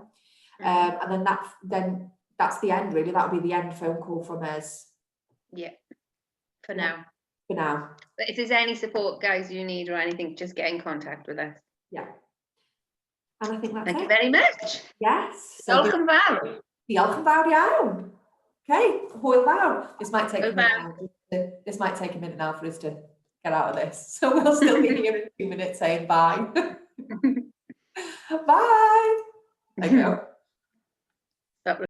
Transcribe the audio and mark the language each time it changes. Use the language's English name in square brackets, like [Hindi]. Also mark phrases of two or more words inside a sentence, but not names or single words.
[English] And then that's the end, really. That'll be the end phone call from us. Yeah. For now. For now. But if there's any support, guys, you need or anything, just get in contact with us. Yeah. And I think that's Thank you very much. Yes. [Welsh] Diolch yn fawr. Diolch yn fawr iawn. Okay, hwyl fawr. [English] This might take a minute now for us to get out of this. So we'll still be here in 2 minutes saying bye. Bye. There you go.